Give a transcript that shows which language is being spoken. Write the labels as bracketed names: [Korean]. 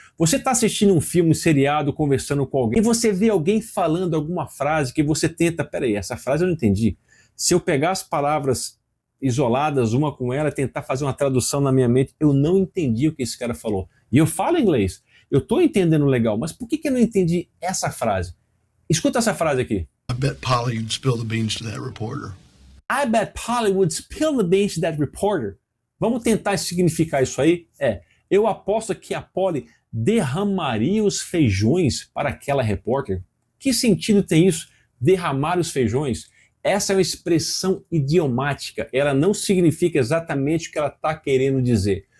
[Portuguese] Você está assistindo um filme, um seriado, conversando com alguém, e você vê alguém falando alguma frase que você tenta, peraí, essa frase eu não entendi. Se eu pegar as palavras isoladas, uma com ela, tentar fazer uma tradução na minha mente, eu não entendi o que esse cara falou. E eu falo inglês, eu estou entendendo legal, mas por que eu não entendi essa frase? Escuta essa frase aqui. [English] I bet Polly would spill the beans to that reporter. I bet Polly would spill the beans to that reporter. [Portuguese] Vamos tentar significar isso aí? Eu aposto que a Polly derramaria os feijões para aquela repórter. Que sentido tem isso? Derramar os feijões? Essa é uma expressão idiomática. Ela não significa exatamente o que ela está querendo dizer.